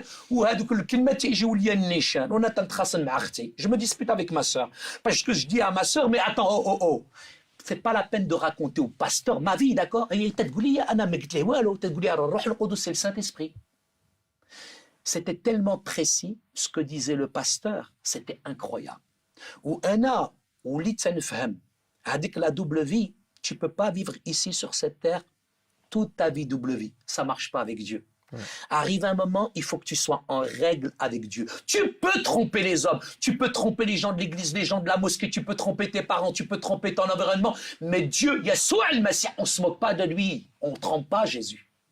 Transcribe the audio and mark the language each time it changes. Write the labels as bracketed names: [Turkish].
[Arabic] وهذوك الكلمات تيجيو ليا النيشان وانا تنتخاصم مع اختي [French] je me dispute avec ma sœur parce que je dis à ma sœur mais attends c'est pas la peine de raconter au pasteur ma vie d'accord et [Arabic] تقول لي انا ما قلت له والو تقول لي الروح القدس [French] c'est le Saint-Esprit. C'était tellement précis ce que disait le pasteur, c'était incroyable. [Arabic] وانا وليت تنفهم هذيك [French] la double vie. Tu ne peux pas vivre ici sur cette terre toute ta vie double vie. Ça ne marche pas avec Dieu. Ouais. Arrive un moment, il faut que tu sois en règle avec Dieu. Tu peux tromper les hommes, tu peux tromper les gens de l'église, les gens de la mosquée, tu peux tromper tes parents, tu peux tromper ton environnement. Mais Dieu, Yassoua al-Masih, on ne se moque pas de lui. On ne trompe pas Jésus.